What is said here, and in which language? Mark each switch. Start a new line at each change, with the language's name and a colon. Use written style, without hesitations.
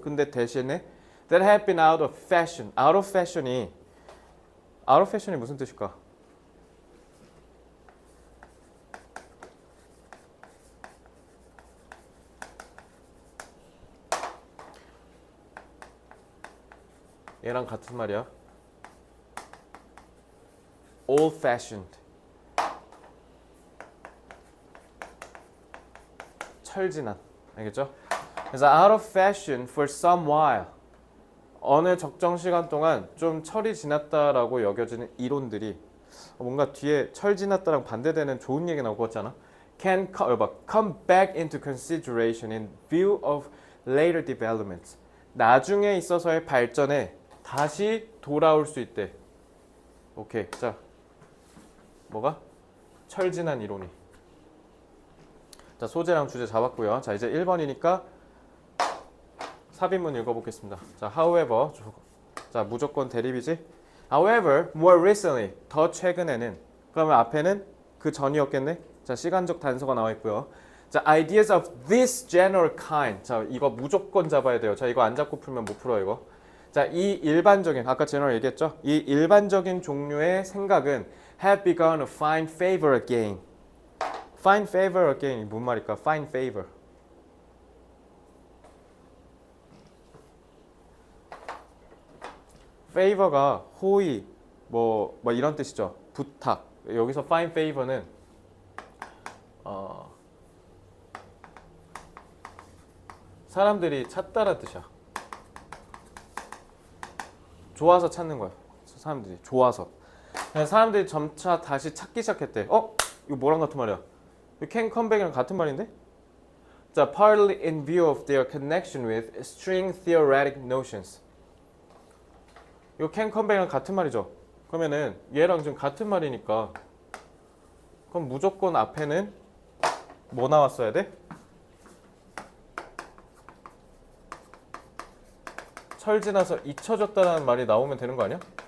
Korean: 근데 대신에
English: that have been out of fashion. out of fashion
Korean: 이 무슨 뜻일까? 얘랑 같은 말이야.
English: old fashioned.
Korean: 철지난. 알겠죠? 그래서
English: out of fashion for some while.
Korean: 어느 적정 시간 동안 좀 철이 지났다라고 여겨지는 이론들이 뭔가 뒤에 철 지났다랑 반대되는 좋은 얘기 나올 것 같잖아.
English: Can come back into consideration in view of later developments.
Korean: 나중에 있어서의 발전에 다시 돌아올 수 있대. 오케이. 자, 뭐가? 철 지난 이론이. 자, 소재랑 주제 잡았고요. 자, 이제 1번이니까 삽입문 읽어보겠습니다. 자, however. 자, 무조건 대립이지.
English: However, more recently.
Korean: 더 최근에는. 그러면 앞에는 그 전이었겠네. 자, 시간적 단서가 나와 있고요. 자,
English: ideas of this general kind.
Korean: 자, 이거 무조건 잡아야 돼요. 자, 이거 안 잡고 풀면 못 풀어 이거. 자, 이 일반적인, 아까 general 얘기했죠? 이 일반적인 종류의 생각은
English: have begun to find favor again. find favor again
Korean: 이 뭔 말일까?
English: find favor.
Korean: favor가 호의, 뭐 이런 뜻이죠. 부탁. 여기서 find favor는 사람들이 찾다라는 뜻이야. 좋아서 찾는 거야. 사람들이 좋아서. 사람들이 점차 다시 찾기 시작했대. 이거 뭐랑 같은 말이야?
English: can come back
Korean: 이랑 같은 말인데? 자,
English: partly in view of their connection with string theoretic notions.
Korean: 이거
English: can come back
Korean: 이랑 같은 말이죠. 그러면은 얘랑 지금 같은 말이니까 그럼 무조건 앞에는 뭐 나왔어야 돼? 철 지나서 잊혀졌다는 말이 나오면 되는 거 아니야?